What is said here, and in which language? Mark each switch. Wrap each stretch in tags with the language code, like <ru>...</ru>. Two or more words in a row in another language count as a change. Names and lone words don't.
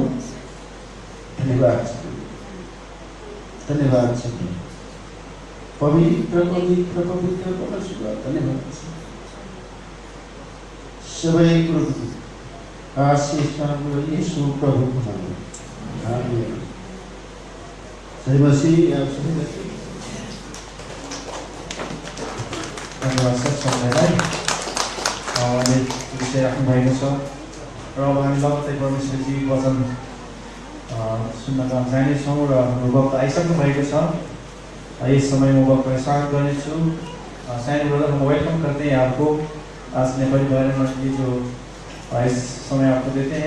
<ne>धन्यवाद छ, धन्यवाद छ पवित्र पवित्र पवित्र परमेश्वर, धन्यवाद छ। सबै कुरो आशीष हाम्रो यीशु प्रभुको नाममा, आमेन। जय मसीह। आप सबैलाई धन्यवाद सर सबैलाई। उहाँले विषय राख्नुभएको छ र अब हामी लगत्तै परमेश्वरजी वचन सुन्नका जानेछौँ र हाम्रो वक्त आइसक्नु भएको छ। यस समय म वक्तलाई स्वागत गर्नेछु।</ne> <hi>साइनो ब्रदर हम वेलकम करते हैं आपको आज नेपाली भाइयों में ये जो इस समय आपको देते हैं।</hi>